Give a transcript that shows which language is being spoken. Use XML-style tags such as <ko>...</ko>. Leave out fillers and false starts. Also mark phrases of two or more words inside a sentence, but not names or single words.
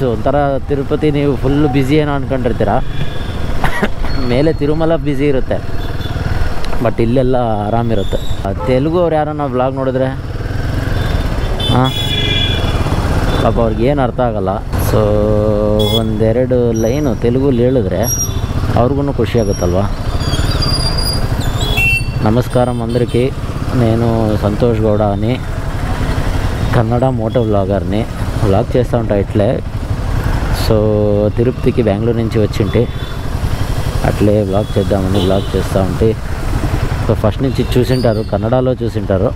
<kn>ಒಂಥರ ತಿರುಪತಿ ನೀವು</kn> <en>full busy</en> <kn>ಏನೋ ಅಂದ್ಕೊಂಡಿರ್ತೀರ, ಮೇಲೆ ತಿರುಮಲ ಬ್ಯುಸಿ ಇರುತ್ತೆ, ಬಟ್ ಇಲ್ಲೆಲ್ಲ ಆರಾಮಿರುತ್ತೆ. ತೆಲುಗು ಅವ್ರು ಯಾರನ್ನ ವ್ಲಾಗ್ ನೋಡಿದ್ರೆ ಪಾಪ ಅವ್ರಿಗೇನು ಅರ್ಥ ಆಗೋಲ್ಲ. ಸೊ ಒಂದೆರಡು ಲೈನು ತೆಲುಗುಲಿ ಹೇಳಿದ್ರೆ ಅವ್ರಿಗೂ ಖುಷಿಯಾಗುತ್ತಲ್ವ.</kn> <te>నమస్కారం అందరికీ. నేను సంతోష్ గౌడ అని కన్నడ మోటో వ్లాగర్ని. వ్లాగ్ చేస్తూ ఉంటా ఇట్లే. సో తిరుపతికి బెంగళూరు నుంచి వచ్చింటి, అట్లే వ్లాగ్ చేద్దామని వ్లాగ్ చేస్తూ ఉంటే, సో ఫస్ట్ నుంచి చూసింటారు, కన్నడలో చూసింటారు.</te>